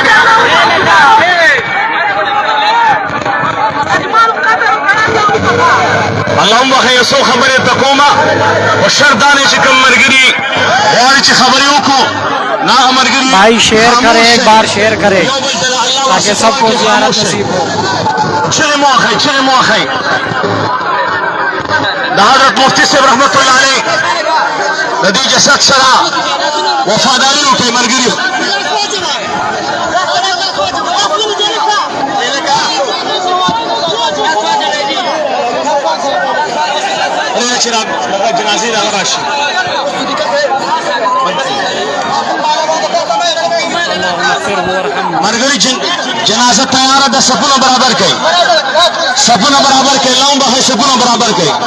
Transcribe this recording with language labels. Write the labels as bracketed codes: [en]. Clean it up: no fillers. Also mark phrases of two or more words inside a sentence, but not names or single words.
[ar] اللهم بخیر [ps] یو څو خبرې ته کومه خو شرط دا دی چې کوم ملګري غواړي چې خبرې وکړو نه هغه ملګري [ur] بھائی شیئر کریں ایک بار شیئر کریں تاکہ سبکو زیارت نصیب ہو [ps] چغې مه وهئ چغې مه وهئ د حضرت مفتي صاحب [ar] رحمت الله علیه [ps] د دې جسد سره وفاداري وکړئ ملګري چې جنازې راغ راشي مرګري جنازه تیاره ده صفونه برابر کړئ صفونه برابر کړئ [ar] اللهم بخیر [ps] صفونه برابر کړئ